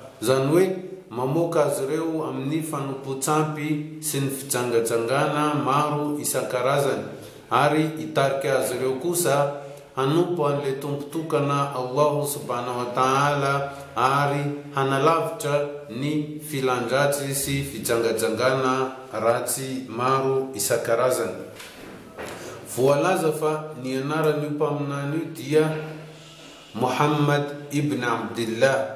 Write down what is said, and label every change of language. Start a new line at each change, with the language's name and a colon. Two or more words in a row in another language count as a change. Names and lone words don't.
Malagasy: Zany hoe mamoaka azy ireo amin'ny fanompoantsampy sy ny fijangajangana maro isan-karazany, ary hitarika azy ireo kosa hanompo an'ilay tompotokana Allah
Arabic: سبحانه وتعالى
Malagasy: ary hanalavitra ny filandratsy sy fijangajangana ratsy maro isan-karazany. Voalaza fa ny anaran'io mpaminany io dia Muhammad ibn Abdillah.